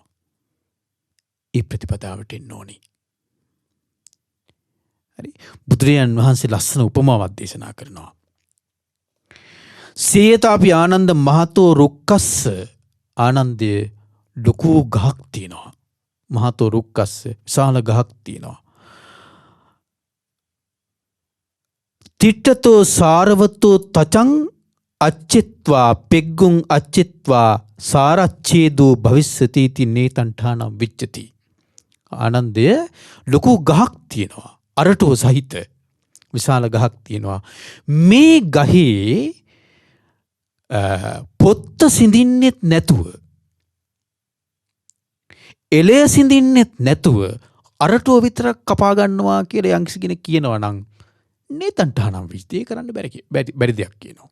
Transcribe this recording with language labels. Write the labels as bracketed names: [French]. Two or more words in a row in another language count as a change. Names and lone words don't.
[Sinhala] ඒ ප්‍රතිපදාවට එන්න ඕනි. හරි? බුදුරජාණන් වහන්සේ ලස්සන උපමාවක් දේශනා කරනවා. [Pali] සේයතාපි ආනන්ද මහතෝ රුක්කස්ස [Sinhala] ආනන්දය ලොකු ගහක් තියෙනවා. [Pali] මහතෝ රුක්කස්ස [Sinhala] විශාල ගහක් තියෙනවා. [Pali] තිට්ඨතෝ සාරවතෝ තචං අච්චිත්වා පෙග්ගුං අච්චිත්වා සාරච්ඡේදෝ භවිස්සති इति නේතං ඨානං විච්ඡති. [Sinhala] ආනන්දය ලොකු ගහක් තියෙනවා. අරටුව සහිත විශාල ගහක් තියෙනවා. මේ ගහේ පොත්ත සිඳින්නෙත් නැතුව එලය සිඳින්නෙත් නැතුව අරටුව විතරක් කපා ගන්නවා කියලා යම්කිසි කෙනෙක් කියනවා නම් [Pali] නේතං ඨානං විච්ඡති [Sinhala] කරන්න බැරි දෙයක් කියනවා.